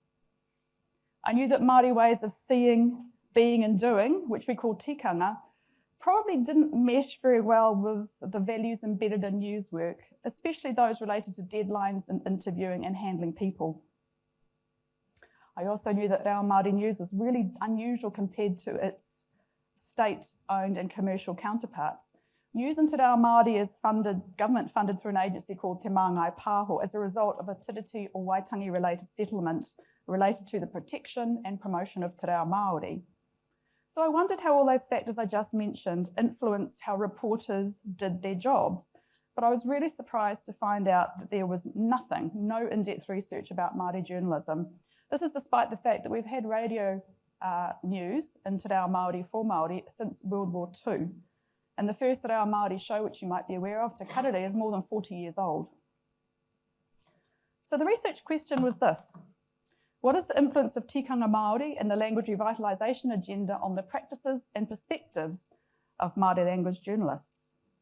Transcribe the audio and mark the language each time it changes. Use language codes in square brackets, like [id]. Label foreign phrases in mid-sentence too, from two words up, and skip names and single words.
[en] I knew that Māori ways of seeing, being and doing, which we call tikanga, probably didn't mesh very well with the values embedded in news work, especially those related to deadlines and interviewing and handling people. I also knew that our Māori news was really unusual compared to its state-owned and commercial counterparts. News in [mi] te reo Māori [en] is government funded through an agency called Te Māngai Pāho as a result of a tiriti or Waitangi-related settlement related to the protection and promotion of [mi] te reo Māori. [en] So I wondered how all those factors I just mentioned influenced how reporters did their jobs. But I was really surprised to find out that there was nothing, no in-depth research about Māori journalism. This is despite the fact that we've had radio news in [mi] te reo Māori [en] for Māori since World War II. And the first [mi] te reo Māori [en] show, which you might be aware of, Te Karere, is more than 40 years old. So the research question was this: what is the influence of [mi] tikanga Māori [en] and the language revitalisation agenda on the practices and perspectives of Māori language journalists?